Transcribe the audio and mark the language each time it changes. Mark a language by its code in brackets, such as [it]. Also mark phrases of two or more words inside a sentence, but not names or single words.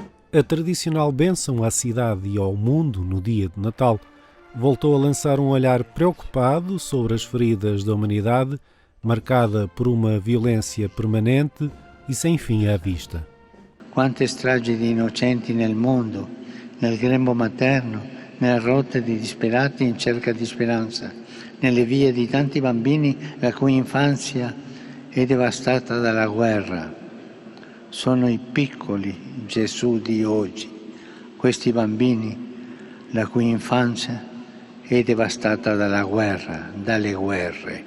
[pt] A tradicional bênção à cidade e ao mundo no dia de Natal voltou a lançar um olhar preocupado sobre as feridas da humanidade, marcada por uma violência permanente e sem fim à vista. [it] Quante stragi di innocenti nel mondo, nel grembo materno, nelle rotte di disperati in cerca di speranza, nelle vie di tanti bambini la cui infanzia è devastata dalla guerra. Sono i piccoli Gesù di oggi, questi bambini la cui infanzia è devastata dalla guerra, dalle guerre.